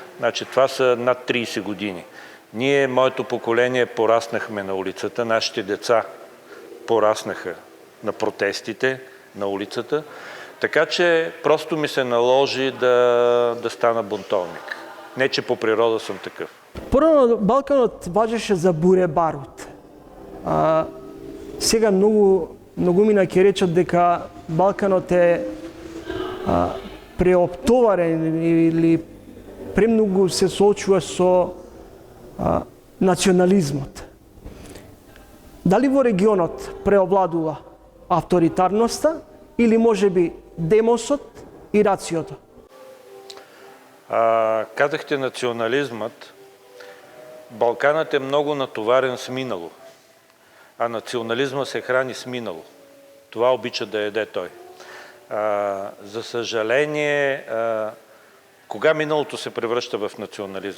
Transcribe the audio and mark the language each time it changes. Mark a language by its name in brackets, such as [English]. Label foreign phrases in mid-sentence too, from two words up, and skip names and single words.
[Bulgarian] Значи това са над 30 години. Ние, моето поколение, пораснахме на улицата, нашите деца пораснаха на протестите, на улицата. Така че просто ми се наложи да стана бунтовник. Не, че по природа съм такъв. [Macedonian] Порано Балканот важеше за буре барут. Сега многу мина ќе речат дека Балканот е преоптоварен или премногу се соочува со национализмот. Дали во регионот преовладува авторитарноста или можеби демосот и рациото? [Bulgarian] Казахте национализмът. Балканът е много натоварен с минало, а национализма се храни с минало. Това обича да яде той. За съжаление, кога миналото се превръща в национализъм?